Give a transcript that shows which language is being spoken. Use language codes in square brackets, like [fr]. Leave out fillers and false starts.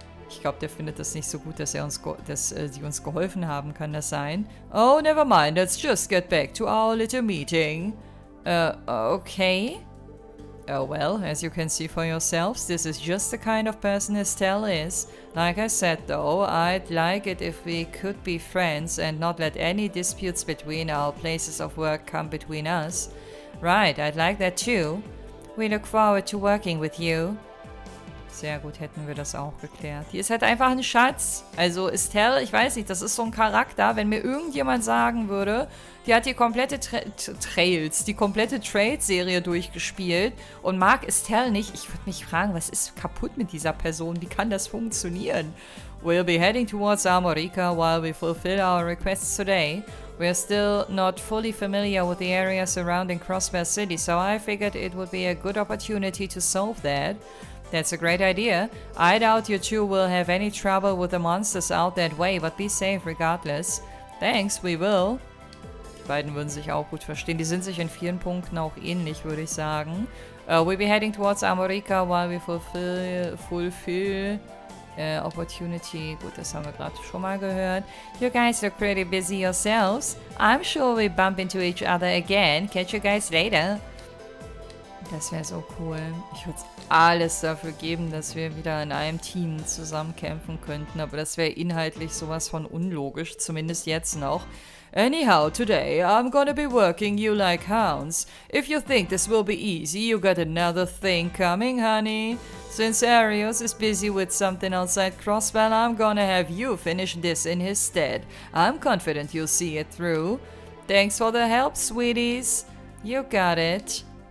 [de] Ich glaube, der findet das nicht so gut, dass sie uns geholfen haben. Kann das sein? [en] Oh, never mind. Let's just get back to our little meeting. Okay. Oh, well, as you can see for yourselves, this is just the kind of person Estelle is. Like I said, though, I'd like it if we could be friends and not let any disputes between our places of work come between us. Right, I'd like that too. We look forward to working with you. [de] Sehr gut, hätten wir das auch geklärt. Die ist halt einfach ein Schatz. Also Estelle, ich weiß nicht, das ist so ein Charakter, wenn mir irgendjemand sagen würde, die hat die komplette die komplette Trade-Serie durchgespielt und mag Estelle nicht, ich würde mich fragen, was ist kaputt mit dieser Person? Wie kann das funktionieren? [en] We'll be heading towards Armorica while we fulfill our requests today. We're still not fully familiar with the area surrounding Crossbear City, so I figured it would be a good opportunity to solve that. That's a great idea. I doubt you two will have any trouble with the monsters out that way, but be safe regardless. Thanks, we will. [de] Die beiden würden sich auch gut verstehen. Die sind sich in vielen Punkten auch ähnlich, würde ich sagen. [en] We'll be heading towards Armorica while we fulfill opportunity. [de] Gut, das haben wir gerade schon mal gehört. [en] You guys look pretty busy yourselves. I'm sure we'll bump into each other again. Catch you guys later. [de] Das wäre so cool. Ich würde alles dafür geben, dass wir wieder in einem Team zusammen kämpfen könnten. Aber das wäre inhaltlich sowas von unlogisch. Zumindest jetzt noch. [en] Anyhow, today I'm gonna be working you like hounds. If you think this will be easy, you got another thing coming, honey. Since Arius is busy with something outside Crossbell, I'm gonna have you finish this in his stead. I'm confident you'll see it through. Thanks for the help, sweeties. You got it.